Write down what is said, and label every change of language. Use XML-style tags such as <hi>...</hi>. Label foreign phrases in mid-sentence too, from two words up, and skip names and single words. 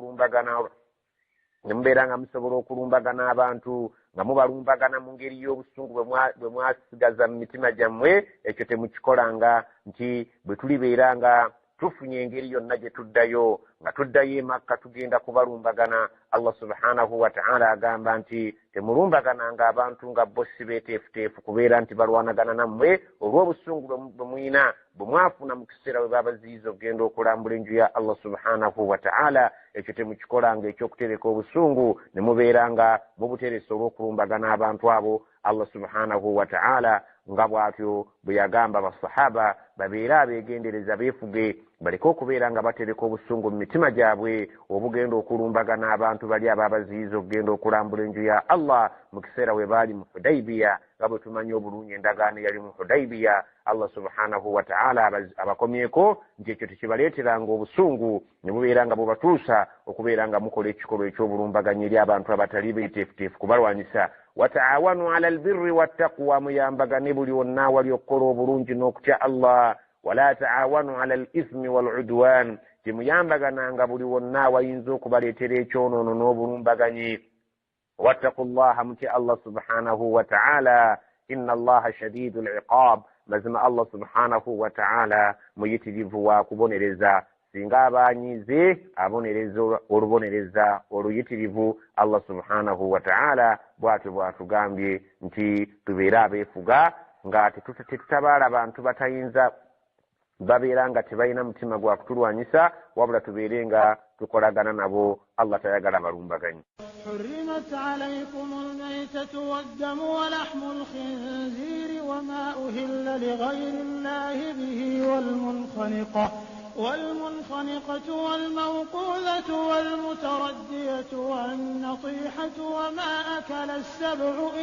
<lg>okulumbagana abantu nga mubalumbagana mu ngeri y'obusungu bwe mwasigaza mu mitima gyammwe ekyo temukikolanga nti bwe tulibeera nga tufunye engeri yonna gye tuddayo nga tuddayo e Makka tugenda kubalumbagana</lg> <ar>الله سبحانه وتعالى</ar> <lg>agamba nti temulumbagananga abantu nga bossi beeteefuteefu kubeera nti balwanagana nammwe olw'obusungu bwe muyina bwe mwafuna mu kiseera bwe babaziyiza okugenda okulambula enju ya</lg> <ar>الله سبحانه وتعالى</ar> <lg>ekyo temukikolanga ekyokutereka obusungu ne mubeera nga mubuteresa olw'okulumbagana abantu abo</lg> <ar>الله سبحانه وتعالى</ar> <lg>nga bw'atyo bwe yagamba basahaba babeera abeegendereza beefuge baleke okubeera nga batereka obusungu mu mitima gyabwe obugenda okulumbagana abantu bali ababaziyiza okugenda okulambula enju ya Allah mu kiseera we baali mu Hudaybiya nga bwe tumanyi obulungi endagaano eyali mu Hudaybiya</lg> <ar>الله سبحانه وتعالى</ar> <lg>abakomyeko nti ekyo tekibaleeteranga obusungu ne bubeera nga bubatuusa okubeera nga mukola ekikolwa eky'obulumbaganya eri abantu abatali beeteefuteefu kubalwanyisa</lg> <ar>وتعاونوا على البر والتقوى</ar> <lg>muyambagane buli wonna wali okukola obulungi n'okutya Allah</lg> <ar>ولا تعاونوا على الإثم والعدوان</ar> <lg>temuyambagananga buli wonna wayinza okubaleetera ekyonoono n'obulumbaganyi wattaqullaha mutya</lg> <ar>الله سبحانه وتعالى إن الله شديد العقاب</ar> <lg>mazima</lg> <ar>الله سبحانه وتعالى</ar> <lg>muyitirivu wa kubonereza singa abanyize abonereza olubonereza oluyitirivu</lg> <ar>الله سبحانه وتعالى</ar> <lg>bw'atyo bw'atugambye nti tubeere abeefuga nga tetutabaala abantu batayinza babeera nga tebalina mutima gwa kutulwanyisa wabula tubeere nga tukolagana nabo Allah tayagala balumbaganyi</lg> <ar>حرمت عليكم الميتة والدم ولحم الخنزير وما أهل لغير الله به والمنخنقة والموقوذة والمتردية والنطيحة وما أكل السبع</ar>